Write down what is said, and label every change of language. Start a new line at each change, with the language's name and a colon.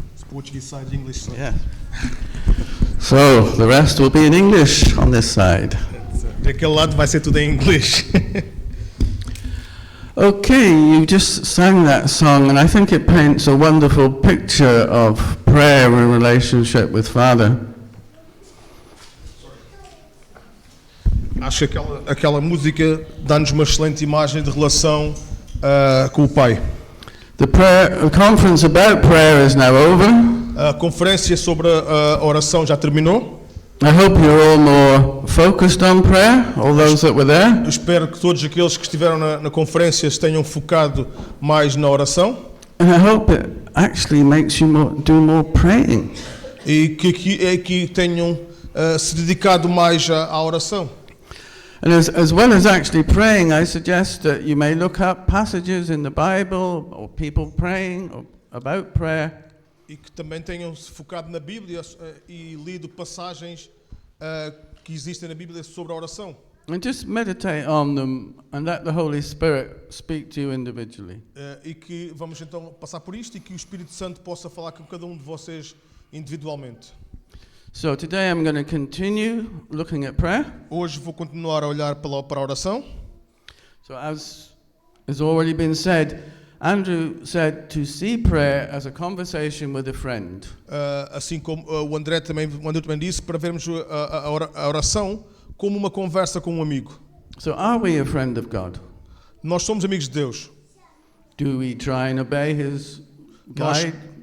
English: Portuguese side, English side. Yeah. So the rest will be in English on this side.
Portuguese: Daquele lado vai ser tudo em inglês.
English: Okay, you just sang that song, and I think it paints a wonderful picture of prayer in relationship with Father.
Portuguese: Acho que aquela música dá-nos uma excelente imagem de relação com o Pai.
English: The conference about prayer is now over.
Portuguese: A conferência sobre a oração já terminou.
English: I hope you're all more focused on prayer, all those that were there.
Portuguese: Eu espero que todos aqueles que estiveram na conferência tenham focado mais na oração.
English: And I hope it actually makes you do more praying.
Portuguese: E que tenham se dedicado mais à oração.
English: And as well as actually praying, I suggest that you may look up passages in the Bible or people praying or about prayer.
Portuguese: E que também tenham se focado na Bíblia e lido passagens que existem na Bíblia sobre a oração.
English: And just meditate on them and let the Holy Spirit speak to you individually.
Portuguese: E que vamos então passar por isto e que o Espírito Santo possa falar com cada um de vocês individualmente.
English: So today I'm going to continue looking at prayer.
Portuguese: Hoje vou continuar a olhar para a oração.
English: So as has already been said, Andrew said to see prayer as a conversation with a friend.
Portuguese: Assim como o André também disse, para vermos a oração como uma conversa com um amigo.
English: So are we a friend of God?
Portuguese: Nós somos amigos de Deus.
English: Do we try and obey His guide?